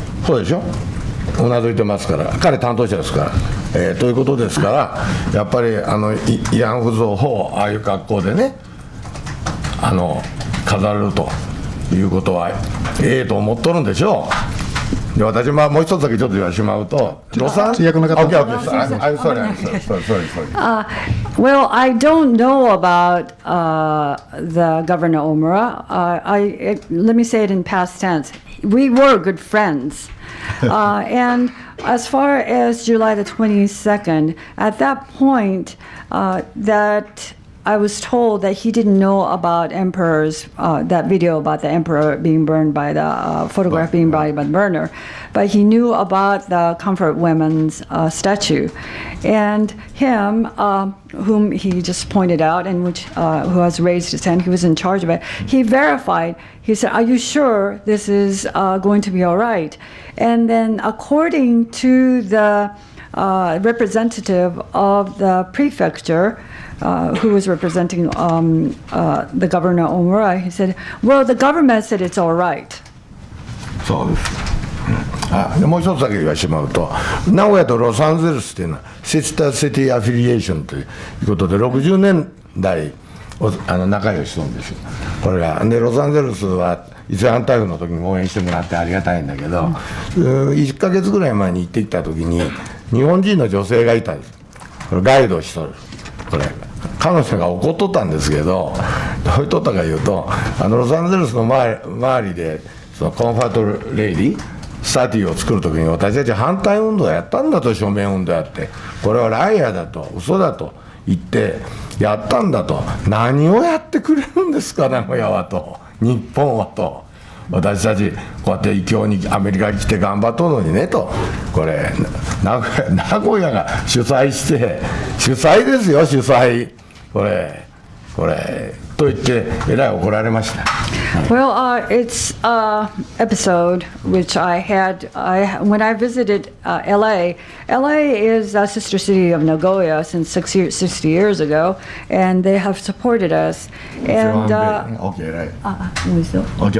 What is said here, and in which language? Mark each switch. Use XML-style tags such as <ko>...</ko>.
<ja>そうでしょ、うなずいてますから、彼担当者ですから、ということですから、やっぱり慰安婦像をああいう格好でね飾るということはええと思っとるんでしょう。で私もう一つだけちょっと言わせてもらうと、ロサンゼルス、</ja> <en>I'm sorry. Well, I don't know about the Governor Omura. Let me say it in past tense. We were good friends. And as far as July the 22nd, at that point, that I was told that he didn't know about that video about the emperor being burned by the photograph being burned by the burner, but he knew about the Comfort Women's statue, and him, whom he just pointed out, and who has raised his hand, he was in charge of it. He verified. He said, "Are you sure this is going to be all right?" And then, according to the representative of the prefecture, who was representing the Governor Omura, he said, "Well, the government said it's all right."</en> <ja>そうです。でもう一つだけ言わせてもらうと、名古屋とロサンゼルスっていうのはシスターシティアフィリエーションということで60年代仲良ししたんですよ。これがでロサンゼルスは伊勢湾台風の時に応援してもらってありがたいんだけど、1ヶ月ぐらい前に行ってきた時に日本人の女性がいたんです。これガイドしとる。これ彼女が怒っとったんですけど、どう言っとったか言うと、ロサンゼルスの周りでそのコンファートレイディスタティを作るときに私たち反対運動やったんだと、署名運動やって、これはライアーだと嘘だと言ってやったんだと、何をやってくれるんですか名古屋はと、日本はと、私たちこうやって異教にアメリカに来て頑張っとるのにねと、これ名古屋が主催して、主催ですよ主催、これと言ってえらい怒られました。</ja> <en>Well, it's an episode which I had when I visited LA. LA is a sister city of Nagoya since 60 years ago, and they have supported us. And okay, right.</en>